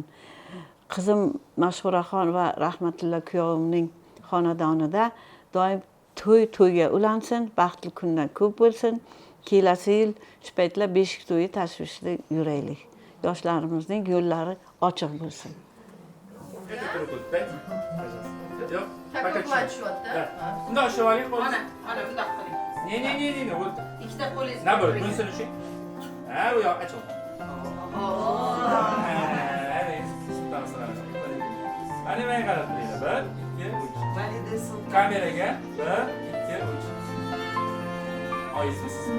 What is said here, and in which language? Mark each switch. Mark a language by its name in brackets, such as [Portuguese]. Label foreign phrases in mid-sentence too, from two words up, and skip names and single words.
[Uzbek] Qizim Mashhuraxon va Rahmatilla kuyovimning xonadonida doim to'yga ulansin, baxtli kunlar ko'p bo'lsin. Kelasi yil shu paytlar beshik to'yi tashvishida yuraylik. Yoshlarimizning yo'llari ochiq bo'lsin. [Russian] Как оплачивать, да? [Uzbek] Bundoq ushlab oling, qo'l. Mana bundoq qiling. Ne, bo'ldi. Ikkita qo'lingizni. Na bo'ldi, bunisini ushlang. Ha, bu yoq oching. Mana menga qarab turinglar. 1, 2, 3. Kameraga 1, 2, 3. Oyisiz?